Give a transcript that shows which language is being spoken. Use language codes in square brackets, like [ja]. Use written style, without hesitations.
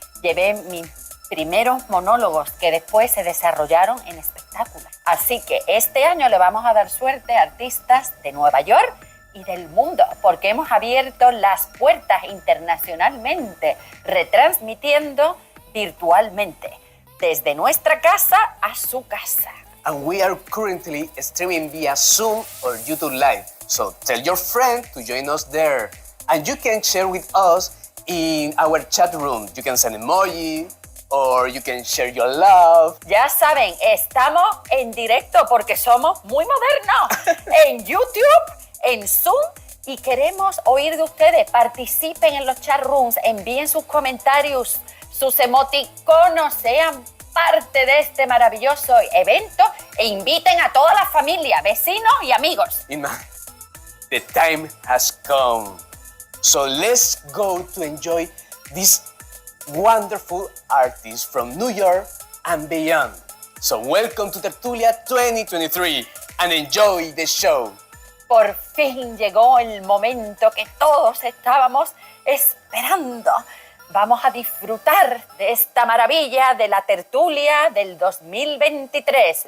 [es] Llevé mis primeros monólogos que después se desarrollaron en espectáculos. Así que este año le vamos a dar suerte a artistas de Nueva York y del mundo, porque hemos abierto las puertas internacionalmente, retransmitiendo virtualmente, desde nuestra casa a su casa. [en] And we are currently streaming via Zoom or YouTube Live. So tell your friend to join us there. And you can share with us in our chat room. You can send emoji or you can share your love. [es] Ya saben, estamos en directo porque somos muy modernos. En YouTube, en Zoom, y queremos oír de ustedes. Participen en los chat rooms, envíen sus comentarios, sus emoticonos, sean parte de este maravilloso evento e inviten a toda la familia, vecinos y amigos. [en] Inma, the time has come. So let's go to enjoy these wonderful artists from New York and beyond. So welcome to Tertulia 2023 and enjoy the show. [es] Por fin llegó el momento que todos estábamos esperando. Vamos a disfrutar de esta maravilla de la tertulia del 2023.